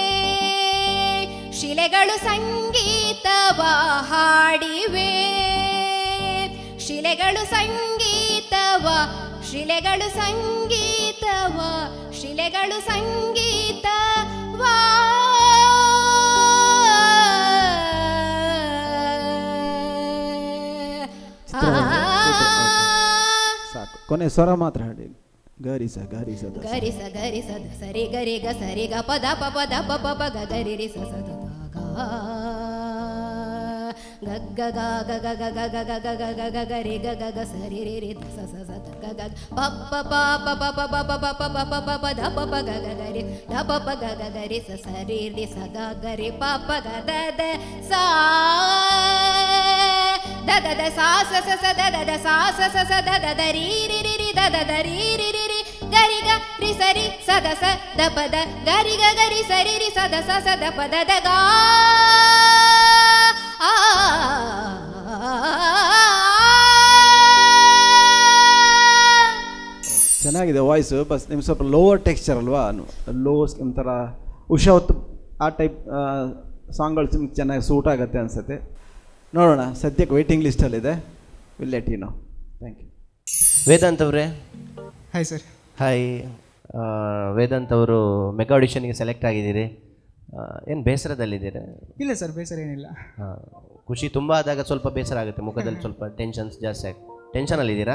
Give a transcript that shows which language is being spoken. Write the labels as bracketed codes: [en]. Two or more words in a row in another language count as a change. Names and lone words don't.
[kn] ಶಿಲೆಗಳು ಸಂಗೀತವ ಹಾಡಿವೆ, ಶಿಲೆಗಳು ಸಂಗೀತವ, ಶಿಲೆಗಳು ಸಂಗೀತವ, ಶಿಲೆಗಳು ಸಂಗೀತವ. ಸಾಕು, ಕೊನೆ ಸ್ವರ ಮಾತ್ರ ಹಾಡಿ. ಗರಿಸ ಗರಿಸ ಗರಿಸ ಗರಿಸ ಸರಿ ಗರಿ ಗ ಸರಿ ಗ ಪದ ಪ ಪದ ಪ ಪ ಪ ಗ ಗರಿ ರಿ ಸ ಸ ದ ಗ ಗ ಗ ಗ ಗ ಗ ಗ ಗ ಗ ಗ ಗ ಗ ಗ ಗ ರಿ ಗ ಗ ಗ ಸರಿ ರಿ ರಿ ಸ ಸ ಸ ದ ಗ ಗ ಪ ಪ ಪ ಪ ಪ ಪ ಪ ಪ ಪ ಪ ಪ ಪ ಪ ದ ಪ ಪ ಗ ಗ ಗ ರಿ ದ ಪ ಪ ಗ ಗ ಗ ರಿ ಸ ಸರಿ ರಿ ಸ ಗ ಗ ರಿ ಪ ಪ ಗ ದ ದ ಸಾ ದ ದ ದ ಸಾ ಸ ಸ ಸ ದ ದ ದ ಸಾ ಸ ಸ ಸ ದ ದ ದ ರಿ ರಿ ರಿ ರಿ ದ ದ ದ ರಿ ರಿ ರಿ ರಿ ಗರಿ ಗ ರಿ ಸರಿ ಸ ದ ಸ ದ ಪ ದ ಗರಿ ಗ ಗರಿ ಸರಿ ರಿ ಸ ದ ಸ ಸ ದ ಪ ದ ದ ಗ ಆ. ಚೆನ್ನಾಗಿದೆ ವಾಯ್ಸು. ಬಸ್ ನಿಮ್ಗೆ ಸ್ವಲ್ಪ [en] lower texture [kn] ಅಲ್ವಾ, ಲೋ ಒಂಥರ ಉಷಾ ಹೊತ್ತು ಆ ಟೈಪ್ ಸಾಂಗ್ಗಳು ನಿಮ್ಗೆ ಚೆನ್ನಾಗಿ ಸೂಟ್ ಆಗುತ್ತೆ ಅನಿಸುತ್ತೆ. ನೋಡೋಣ, ಸದ್ಯಕ್ಕೆ ವೇಟಿಂಗ್ ಲಿಸ್ಟಲ್ಲಿದೆ. [en] Will let you know. Thank you. [kn] ವೇದಾಂತ್ ಅವರೇ. [en] Hi sir. [kn] ಹಾಯ್. ವೇದಾಂತ್ ಅವರು [en] mega audition [kn] ಸೆಲೆಕ್ಟ್ ಆಗಿದ್ದೀರಿ. ಏನು ಬೇಸರದಲ್ಲಿದ್ದೀರಾ? ಇಲ್ಲ ಸರ್, ಬೇಸರ ಏನಿಲ್ಲ. ಖುಷಿ ತುಂಬ ಆದಾಗ ಸ್ವಲ್ಪ ಬೇಸರ ಆಗುತ್ತೆ, ಮುಖದಲ್ಲಿ ಸ್ವಲ್ಪ ಟೆನ್ಷನ್ಸ್ ಜಾಸ್ತಿ ಆಗುತ್ತೆ. ಟೆನ್ಷನಲ್ಲಿದ್ದೀರಾ?